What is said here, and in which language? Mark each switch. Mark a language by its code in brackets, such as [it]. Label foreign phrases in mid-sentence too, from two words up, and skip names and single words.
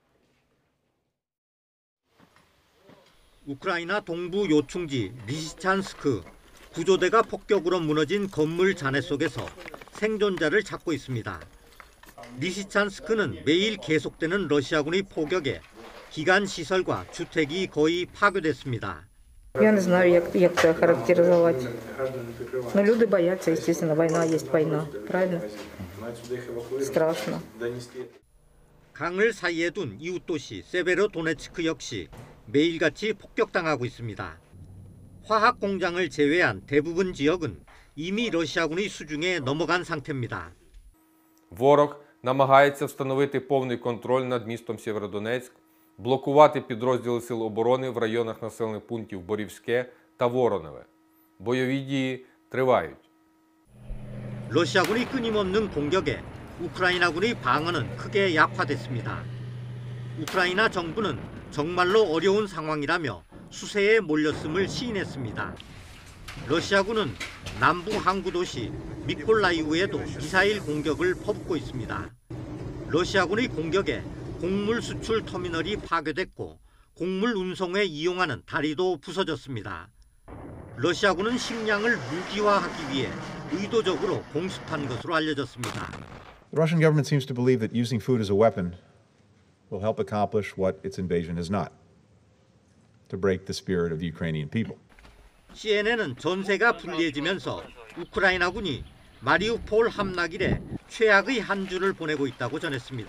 [ko] 우크라이나 동부 요충지 리시찬스크, 구조대가 폭격으로 무너진 건물 잔해 속에서 생존자를 찾고 있습니다. 리시찬스크는 매일 계속되는 러시아군의 포격에 기간 시설과 주택이 거의 파괴됐습니다. [uk] Я не знаю, як це характеризувати. Ну, люди бояться, естественно, війна є війна, правильно? Страшно. [ko] 강을 사이에 둔 이웃 도시 세베로도네츠크 역시 매일같이 폭격당하고 있습니다. 화학 공장을 제외한 대부분 지역은 이미 러시아군의 수중에 넘어간 상태입니다. [uk] Ворог намагається встановити повний контроль над містом Сєвєродонецьк, блокувати підрозділи Сил оборони в районах населених пунктів Борівське та Вороневе. Бойові дії тривають. [ko] 러시아군이 끊임없는 공격에 우크라이나군의 방어는 크게 약화됐습니다. 우크라이나 정부는 정말로 어려운 상황이라며 수세에 몰렸음을 시인했습니다. 러시아군은 남부 항구 도시 미콜라이우에도 미사일 공격을 퍼붓고 있습니다. 러시아군의 공격에 곡물 수출 터미널이 파괴됐고 곡물 운송에 이용하는 다리도 부서졌습니다. 러시아군은 식량을 무기화하기 위해 의도적으로 공습한 것으로 알려졌습니다. [en] The Russian government seems to believe that using food as a weapon will help accomplish what its invasion has not, to break the spirit of the Ukrainian people. [ko] CNN은 전세가 불리해지면서 우크라이나군이 마리우폴 함락일에 최악의 한 주를 보내고 있다고 전했습니다.